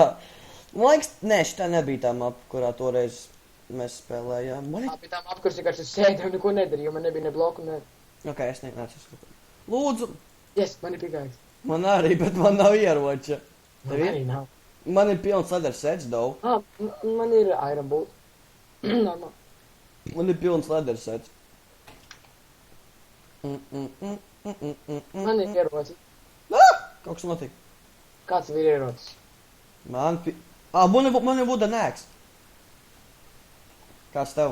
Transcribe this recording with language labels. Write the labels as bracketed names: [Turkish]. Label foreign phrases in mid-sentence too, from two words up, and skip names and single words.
[Latvian] Man liekas, nē, šitā nebija tā mapa, kurā toreiz mēs spēlējām. Tā bija tā mapa, kuras vienkārši sēdēju un neko nedarīju, jo man nebija ne bloku, ne... Ok, es neesmu skatīt. Lūdzu! Yes, man ir pigājis. Man arī, bet man nav ieroča. Man arī nav. Man ir pilns [English] leather sets, though. [Latvian] Man ir [English] iron bolt. [Latvian] Normal. Man ir pilns [English] leather sets. [Latvian] Man ir ierocis. Kaut kas notika. Kāds ir ierocis? Man ir [English] wooden axe. [Latvian] Kāds tev?